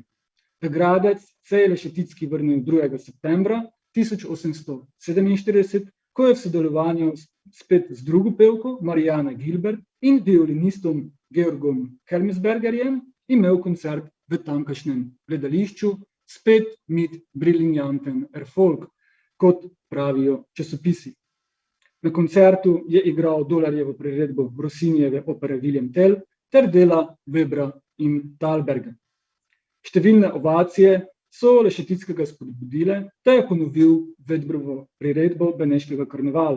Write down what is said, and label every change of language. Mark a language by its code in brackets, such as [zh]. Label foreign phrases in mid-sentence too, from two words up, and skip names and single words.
[sl] V Gradec se je Lešeticki vrnil 2. septembra 1847, ko je v sodelovanju spet z drugo pevko Marianne Gilbert in violinistom Georgom Hermesbergerjem imel koncert v tamkajšnjem gledališču, spet [de] mit briljanten Erfolg, [sl] kot pravijo časopisi. Na koncertu je igral Dolarjevo priredbo Rossinijeve opere Wilhelm Tell ter dela Webra in Thalberga. Številne ovacije so Lešetickega spodbudile, da je ponovil Vedbrovo priredbo Beneškega karnevala.